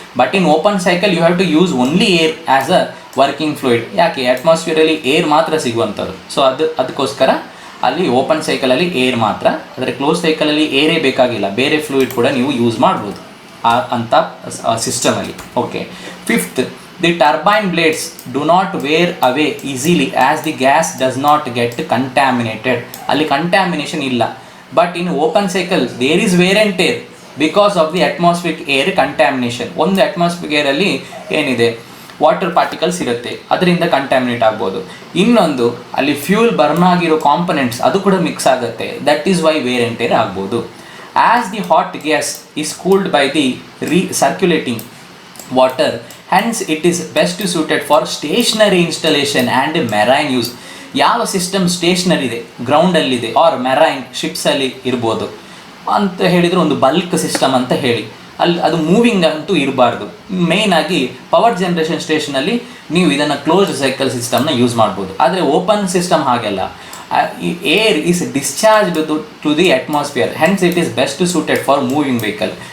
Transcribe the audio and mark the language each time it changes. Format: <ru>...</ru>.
<en>But in open cycle you have to use only air as a working fluid.</en> <kn>ಯಾಕೆ? ಅಟ್ಮಾಸ್ಫಿಯರಲ್ಲಿ air ಮಾತ್ರ ಸಿಗುವಂಥದ್ದು. So ಅದಕ್ಕೋಸ್ಕರ ಅಲ್ಲಿ open ಸೈಕಲಲ್ಲಿ air ಮಾತ್ರ, ಆದರೆ ಕ್ಲೋಸ್ ಸೈಕಲಲ್ಲಿ ಏರೇ ಬೇಕಾಗಿಲ್ಲ, ಬೇರೆ ಫ್ಲೂಯಿಡ್ ಕೂಡ ನೀವು ಯೂಸ್ ಮಾಡ್ಬೋದು ಅಂತ ಸಿಸ್ಟಮಲ್ಲಿ.</kn> <en>Okay, fifth, the turbine blades do not wear away easily as the gas does not get contaminated.</en> <kn>ಅಲ್ಲಿ contamination ಇಲ್ಲ.</kn> <en>but in open cycle there is wear and tear because of the atmospheric air contamination.</en> <kn>ಒಂದು atmospheric air ಅಲ್ಲಿ ಏನಿದೆ, water particles ಇರುತ್ತೆ, ಅದರಿಂದ contaminate ಆಗ್ಬೋದು. ಇನ್ನೊಂದು ಅಲ್ಲಿ ಫ್ಯೂಲ್ ಬರ್ನ್ ಆಗಿರೋ ಕಾಂಪೊನೆಂಟ್ಸ್ ಅದು ಕೂಡ ಮಿಕ್ಸ್ ಆಗುತ್ತೆ,</kn> <en>that is why wear and tear</en> <kn>ಆಗ್ಬೋದು.</kn> <en>As the hot gas is cooled by the circulating water, hence it is best suited for stationary installation and marine use.</en> <kn>ಯಾವ system stationery ಇದೆ, ಗ್ರೌಂಡಲ್ಲಿದೆ, R marine ಶಿಪ್ಸಲ್ಲಿ ಇರ್ಬೋದು ಅಂತ ಹೇಳಿದರೆ ಒಂದು bulk system ಅಂತ ಹೇಳಿ, ಅಲ್ಲಿ ಅದು ಮೂವಿಂಗ್ ಅಂತೂ ಇರಬಾರ್ದು. ಮೇಯ್ನಾಗಿ ಪವರ್ ಜನ್ರೇಷನ್ ಸ್ಟೇಷನಲ್ಲಿ ನೀವು ಇದನ್ನು ಕ್ಲೋಸ್ಡ್ ಸೈಕಲ್ ಸಿಸ್ಟಮ್ನ ಯೂಸ್ ಮಾಡ್ಬೋದು. ಆದರೆ ಓಪನ್ ಸಿಸ್ಟಮ್ ಹಾಗೆಲ್ಲ,</kn> <en>Air is discharged to the atmosphere, hence it is best suited for moving vehicle.</en>